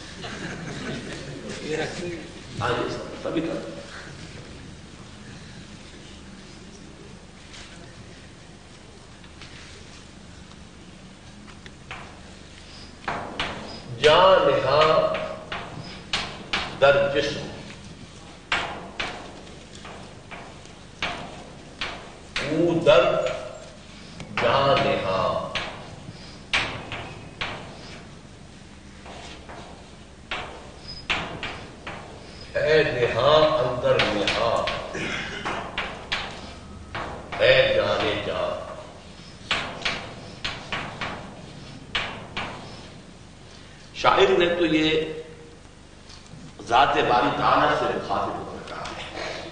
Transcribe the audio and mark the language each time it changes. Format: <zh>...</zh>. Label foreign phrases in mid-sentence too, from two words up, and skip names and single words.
<ur>ہاں جی سبھی کر.</ur> <fa>جان نہاں در جسم او در جان نہاں. اے نہاں اندر نہاں، اے جانے جان.</fa> <ur>شاعر نے تو یہ ذات باری تعالیٰ سے مخاطب ہو کر کہا ہے.</ur>